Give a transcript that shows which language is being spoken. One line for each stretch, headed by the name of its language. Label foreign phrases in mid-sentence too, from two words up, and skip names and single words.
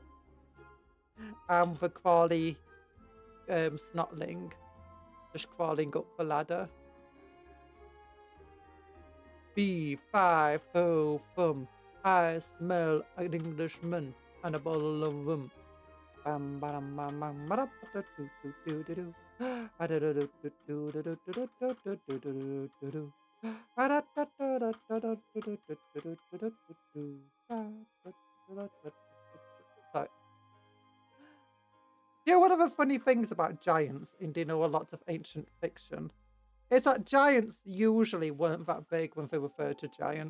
English: And the crawly snotling just crawling up the ladder. B5 fum. I smell an Englishman and a bottle of rum. Bam bam bam bam bam do do do do. Sorry. Yeah, one of the funny things about giants, and you know a lot of ancient fiction, It's that giants usually weren't that big when they referred to giants.